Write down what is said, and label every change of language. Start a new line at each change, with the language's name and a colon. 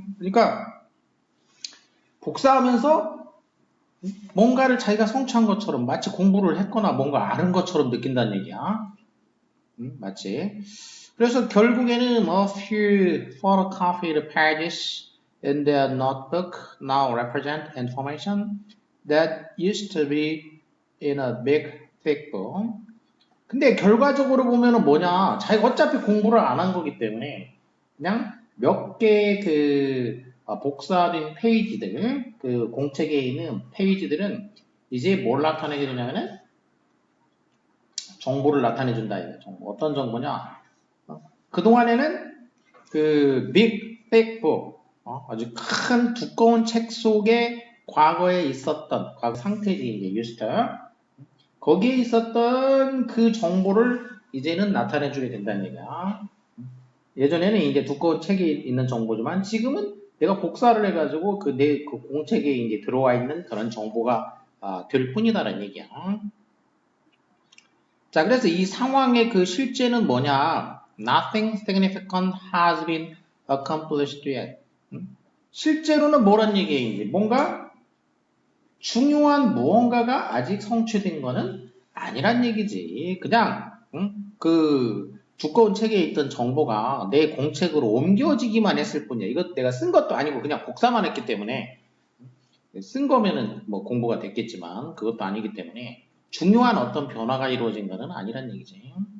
Korean: 그러니까 복사하면서 뭔가를 자기가 성취한 것처럼 마치 공부를 했거나 뭔가 아는 것처럼 느낀다는 얘기야. 맞지? 그래서 결국에는
English: a few photocopied pages in their notebook now represent information that used to be in a big thick book.
Korean: 근데 결과적으로 보면은 뭐냐? 자기가 어차피 공부를 안 한 거기 때문에 그냥 몇 개의 그 복사된 페이지들, 그 공책에 있는 페이지들은 이제 뭘 나타내게 되냐면은 정보를 나타내 준다 이거. 정보. 어떤 정보냐? 그동안에는 그
English: big thick book,
Korean: 아주 큰 두꺼운 책 속에 과거에 있었던 과거 상태지 이제
English: used to.
Korean: 거기에 있었던 그 정보를 이제는 나타내 주게 된다는 얘기야. 예전에는 이제 두꺼운 책에 있는 정보지만 지금은 내가 복사를 해가지고 그 공책에 이제 들어와 있는 그런 정보가 될 뿐이다라는 얘기야. 자, 그래서 이 상황의 그 실제는 뭐냐?
English: Nothing significant has been accomplished yet.
Korean: 실제로는 뭐란 얘기인지 뭔가 중요한 무언가가 아직 성취된 거는 아니란 얘기지. 그냥 그 두꺼운 책에 있던 정보가 내 공책으로 옮겨지기만 했을 뿐이야. 이것 내가 쓴 것도 아니고 그냥 복사만 했기 때문에 쓴 거면은 뭐 공부가 됐겠지만 그것도 아니기 때문에 중요한 어떤 변화가 이루어진 거는 아니란 얘기지.